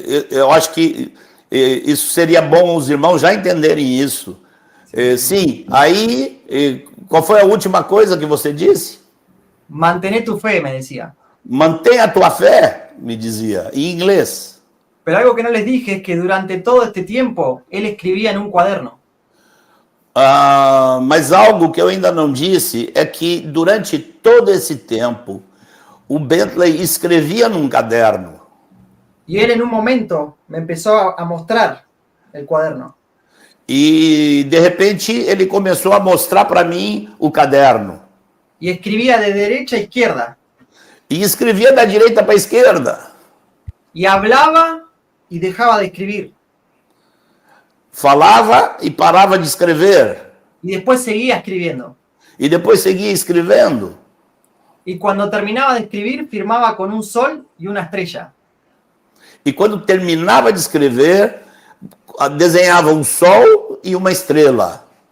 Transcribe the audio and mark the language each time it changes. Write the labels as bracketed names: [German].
[Portuguese] Eu acho que isso seria bom os irmãos já entenderem isso. Sim, aí, qual foi a última coisa que você disse? [Spanish] Mantén tu fe, me decía. [Portuguese] Mantenha a tua fé, me dizia, em inglês. [Spanish] Pero algo que no les dije es que durante todo este tiempo él escribía en un cuaderno. [Portuguese] Mas algo que eu ainda não disse é que durante todo esse tempo o Bentley escrevia num caderno. [Spanish] Y él en un momento me empezó a mostrar el cuaderno. [Portuguese] E de repente ele começou a mostrar para mim o caderno. [Spanish] Y escribía de derecha a izquierda. [Portuguese] E escrevia da direita para a esquerda. [Spanish] Y hablaba y dejaba de escribir. [Portuguese] Falava e parava de escrever. [Spanish] Y después seguía escribiendo. [Portuguese] E depois seguia escrevendo. [Spanish] Y cuando terminaba de escribir, firmaba con un sol y una estrella. [Portuguese] E quando terminava de escrever, desenhava um sol e uma estrela.